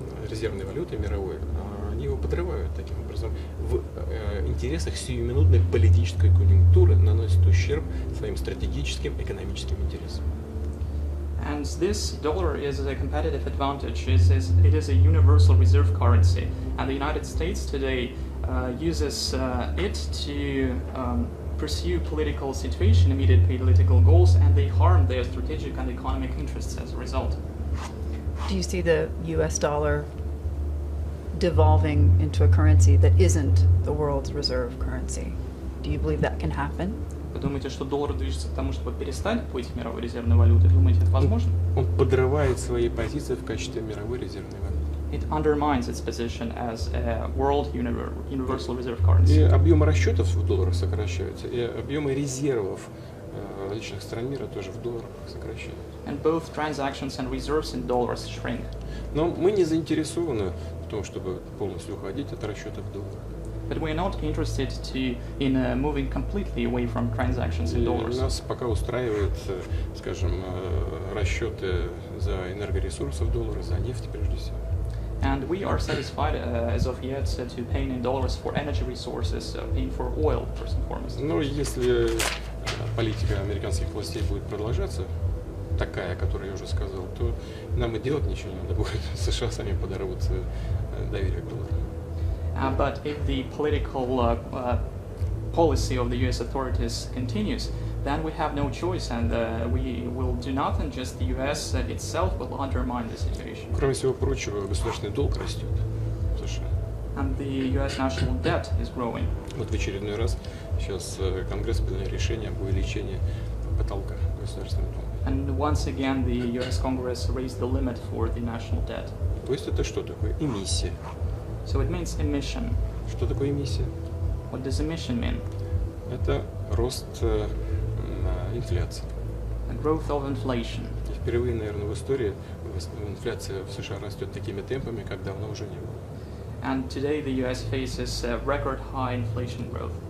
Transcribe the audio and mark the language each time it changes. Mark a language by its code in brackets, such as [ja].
[ru] резервной валютой мировой, они его подрывают таким образом. В интересах сиюминутной политической конъюнктуры наносят ущерб своим стратегическим экономическим интересам. [en] And this dollar is a competitive advantage. It is a universal reserve currency, and the United States today uses it to pursue political situation, immediate political goals, and they harm their strategic and economic interests as a result. Do you see the US dollar devolving into a currency that isn't the world's reserve currency? Do you believe that can happen? [ru] Вы думаете, что доллар движется к тому, чтобы перестать быть мировой резервной валютой? Думаете, это возможно? Он подрывает свои позиции в качестве мировой резервной валюты. [en] It undermines its position as a world universal reserve currency. [ru] И объемы расчетов в долларах сокращаются, и объемы резервов различных стран мира тоже в долларах сокращаются. [en] And both transactions and reserves in dollars shrink. [ru] Но мы не заинтересованы в том, чтобы полностью уходить от расчетов в долларах. [en] But we are not interested in moving completely away from transactions in dollars. [ru] Нас пока устраивает, скажем, расчеты за энергоресурсы в долларах, за нефть прежде всего. [en] And we are satisfied as of yet to paying in dollars for energy resources, paying for oil first and foremost. [ru] Но если политика американских властей будет продолжаться, такая, о которой я уже сказал, то нам и делать ничего не надо будет. США сами подорвут доверие к доллару. [en] But if the political policy of the US authorities continues, then we have no choice, and we will do nothing. Just the US itself will undermine the situation. [ru] Кроме всего прочего, государственный долг растет в США. [en] And the US national debt is growing. [ru] Вот в очередной раз сейчас Конгресс принял решение об увеличении потолка государственного долга. [en] And once again, the US Congress raised the limit for the national debt. [ru] То есть это что такое? Эмиссия. [en] So it means emission. [ru] Что такое эмиссия? [en] What does emission mean? [ru] Это рост инфляции. [en] The growth of inflation. [ru] И впервые, наверное, в истории инфляция в США растет такими темпами, как давно уже не было. [en] And today the US faces record high inflation growth.